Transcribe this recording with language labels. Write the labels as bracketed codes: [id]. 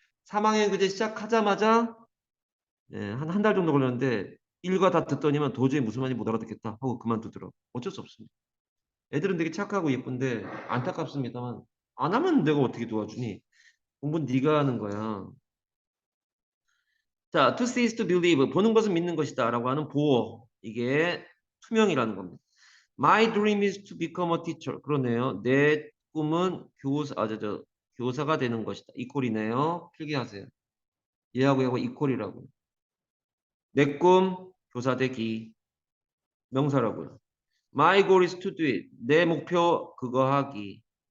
[ko] 3학년 그제 시작하자마자 한 달 정도 걸렸는데 일과 다 듣더니만 도저히 무슨 말인지 못 알아듣겠다 하고 그만두더라고. 어쩔 수 없습니다. 애들은 되게 착하고 예쁜데 안타깝습니다만 안 하면 내가 어떻게 도와주니? 공부는 네가 하는 거야. [en] 자, to see is to believe. [ko] 보는 것은 믿는 것이다 라고 하는 보어. 이게 투명이라는 겁니다. [en] My dream is to become a teacher. [ko] 그러네요. 내 꿈은 교사가 되는 것이다. 이퀄이네요. 필기하세요. 얘하고 이퀄이라고요. 내 꿈, 교사 되기. 명사라고요. [en] My goal is to do it. [ko] 내 목표, 그거 하기.